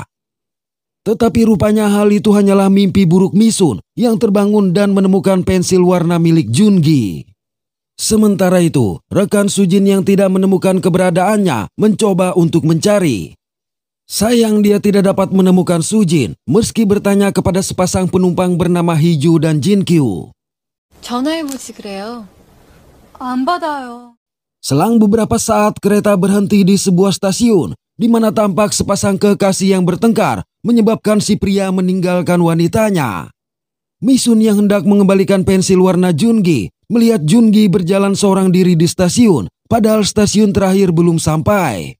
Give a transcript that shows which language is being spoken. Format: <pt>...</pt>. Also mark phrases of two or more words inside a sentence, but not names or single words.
<id>Tetapi rupanya hal itu hanyalah mimpi buruk Misun yang terbangun dan menemukan pensil warna milik Jungi. Sementara itu, rekan Sujin yang tidak menemukan keberadaannya mencoba untuk mencari. Sayang dia tidak dapat menemukan Sujin meski bertanya kepada sepasang penumpang bernama Hiju dan Jinkyu.</id> <ko>전화해보지 그래요. 안 받아요.</ko> <id>Selang beberapa saat kereta berhenti di sebuah stasiun, di mana tampak sepasang kekasih yang bertengkar menyebabkan si pria meninggalkan wanitanya. Misun yang hendak mengembalikan pensil warna Jungi melihat Jungi berjalan seorang diri di stasiun, padahal stasiun terakhir belum sampai.</id>